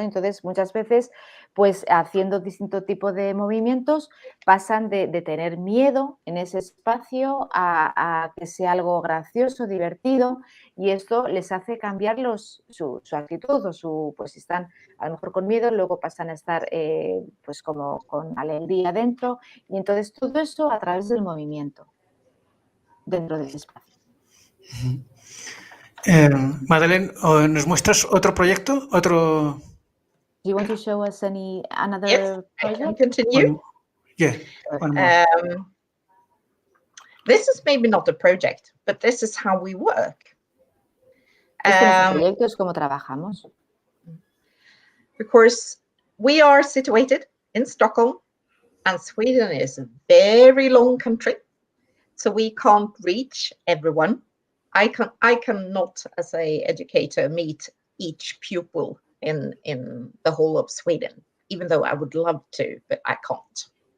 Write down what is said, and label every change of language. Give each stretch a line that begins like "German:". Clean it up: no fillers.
Spanish: Entonces, muchas veces, pues haciendo distinto tipo de movimientos, pasan de tener miedo en ese espacio a que sea algo gracioso, divertido, y esto les hace cambiar su actitud o pues si están a lo mejor con miedo, luego pasan a estar pues como con alegría dentro, y entonces todo eso a través del movimiento dentro del espacio. Madeléne, ¿nos muestras otro proyecto? ¿Otro?
English: Do you want to show us another yes, project? I can continue. One more. This is maybe not a project, but this is how we work.
Spanish: Este no es un proyecto, es como trabajamos.
English: Because we are situated in Stockholm, and Sweden is a very long country, so we can't reach everyone I cannot, as a educator, meet each pupil in the whole of Sweden, even though I would love to, but I can't.